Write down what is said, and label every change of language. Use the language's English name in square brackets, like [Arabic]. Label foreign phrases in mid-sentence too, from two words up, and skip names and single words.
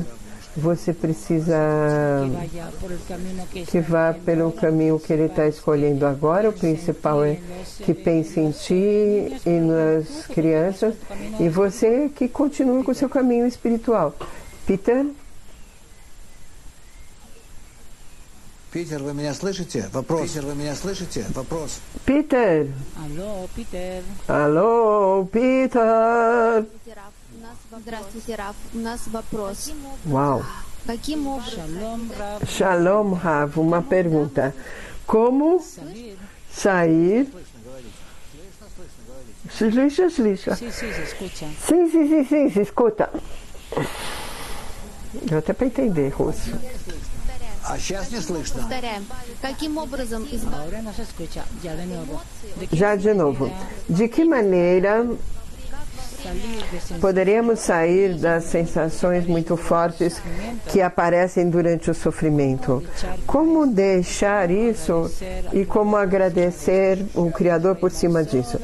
[Portuguese] Você precisa que vá pelo caminho que ele está escolhendo agora. O principal é que pense em ti e nas crianças e você que continue com o seu caminho espiritual. Peter? [Russian] Питер, вы меня слышите? Вопрос. Питер, вы меня слышите? Вопрос. [Portuguese] Peter. Alô, Peter. [Russian] Здравствуйте, Раф. У нас вопрос. [Portuguese] Uau. [Russian] Каким образом... [Portuguese] Shalom, Rav. Uma pergunta. Como sair... Se lixa. [Spanish] Sí, se escucha. [Portuguese] Sim, se escuta. Deu até para entender russo. [Russian] А сейчас не слышно. Повторяем. Каким образом избавиться... [Spanish] Ahora no se escucha. Ya de nuevo. [Portuguese] Já de novo. De que maneira poderíamos sair das sensações muito fortes que aparecem durante o sofrimento? Como deixar isso e como agradecer o Criador por cima disso?